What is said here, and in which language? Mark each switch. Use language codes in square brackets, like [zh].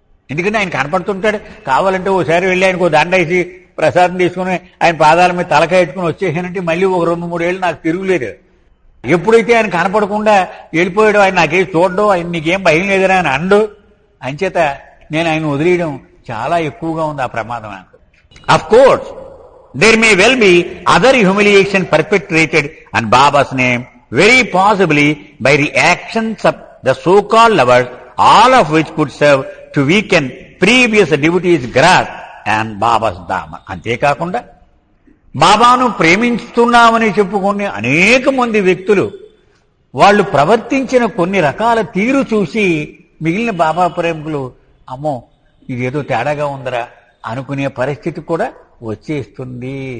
[te] ఎందుకంటే ఆయన కనపడుతుంటాడు. కావాలంటే ఓసారి వెళ్ళి ఆయనకు దండేసి ప్రసాదం తీసుకుని ఆయన పాదాల మీద తలకాయ ఎట్టుకుని వచ్చేసానంటే మళ్ళీ ఒక 2-3 ఏళ్ళు నాకు తిరుగులేదు. ఎప్పుడైతే ఆయన కనపడకుండా వెళ్ళిపోయాడు, ఆయన నాకేం చూడడం, ఆయన నీకేం భయం లేదని ఆయన అండు. అంచేత నేను ఆయన వదిలేయడం చాలా ఎక్కువగా ఉంది ఆ ప్రమాదం నాకు. [en] Of course there may well be other humiliation perpetrated and Baba's name, very possibly by the actions of the so-called lovers, all of which could serve to weaken previous devotees' grasp and Baba's Dharma. [te] అంతేకాకుండా బాబాను ప్రేమిస్తున్నామని చెప్పుకునే అనేక మంది వ్యక్తులు వాళ్ళు ప్రవర్తించిన కొన్ని రకాల తీరు చూసి మిగిలిన బాబా ప్రేమికులు అమ్మో ఇదేదో తేడాగా ఉందరా అనుకునే పరిస్థితి కూడా వచ్చేస్తుంది.